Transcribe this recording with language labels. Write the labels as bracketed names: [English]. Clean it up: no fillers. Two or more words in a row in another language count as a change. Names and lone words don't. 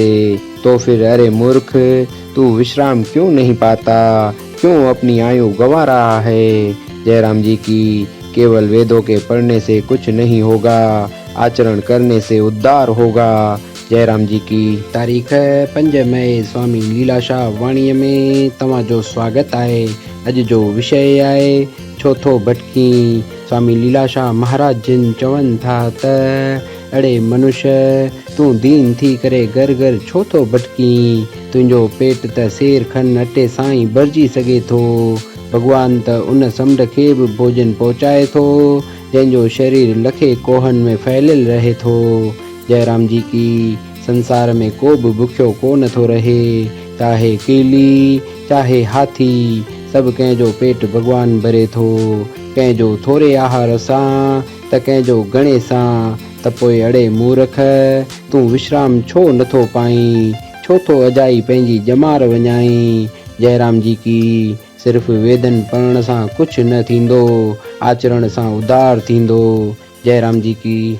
[Hindi] तो फिर अरे मूर्ख, तू विश्राम क्यों नहीं पाता, क्यों अपनी आयु गंवा रहा है। जयराम जी की केवल वेदों के पढ़ने से कुछ नहीं होगा, आचरण करने से उद्धार होगा। [Sindhi] जयराम जी की तारीख है 5 मई स्वामी लीलाशाह वाणी में तव्हांजो स्वागत आहे। अॼु जो विषय आहे छो थो भटकी। स्वामी लीलाशाह महाराज जिन चवनि था त अड़े मनुष्य, तूं दीन थी करे घर घर छो थो भटकी। तुंहिंजो पेट त शेर खन अटे सां ई भरिजी सघे थो। भगवान त उन समुंड खे बि भोजन पहुचाए थो जंहिंजो शरीर लखे कोहनि में फैलियल रहे थो। जयराम जी की संसार में को भी भूखियो कोन थो रहे, चाहे कीली चाहे हाथी, सब कंहिंजो पेट भगवान भरे थो। कंहिंजो थोरे आहार सां त कंहिंजो घणे सां। त पोइ अड़े मूर्ख, तूं विश्राम छो नथो पाईं, छो थो अजाई पंहिंजी ॼमार वञाई। जयराम जी की सिर्फ़ वेदन पढ़ण सां कुछ न थींदो, आचरण सां उद्धार थींदो। जयराम जी की।